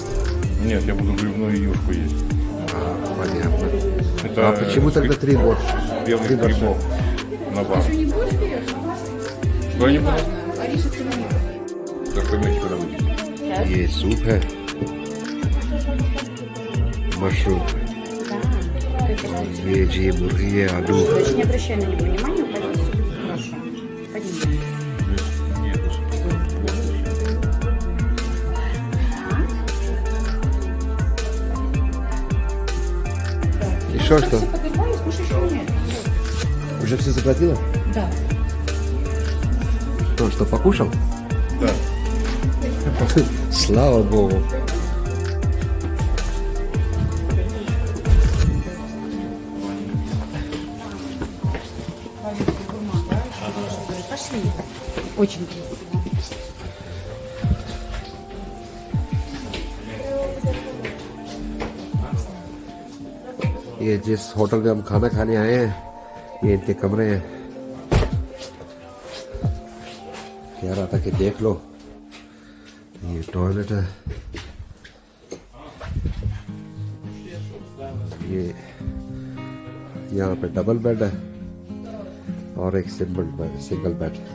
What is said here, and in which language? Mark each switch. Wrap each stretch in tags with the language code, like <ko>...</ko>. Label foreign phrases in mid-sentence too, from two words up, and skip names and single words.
<ru>Нет, я буду грибную юшку есть. Понятно. Это А почему тогда 3 борщ? белых 3 борща. грибов на бар. Что я не буду? Как поймете, когда будете. Есть суп</ru> <hi>है, मशरूम, वेज, ये मुर्गी है, आलू।</hi> <ru>Дочь, не обращай на него внимания, упадет все будет хорошо. Поднимай. Еще что? Все поднимай, слушай, что нет. Уже все заплатила? Да. Ну что, покушал? Да. Слава Богу. Пошли. Очень красиво.</ru> <hi>ये जिस होटल में हम खाना खाने आए हैं, ये इनके कमरे हैं। कह रहा था कि देख लो, ये टॉयलेट है, ये यहाँ पे डबल बेड है और एक सिंगल बेड।</hi>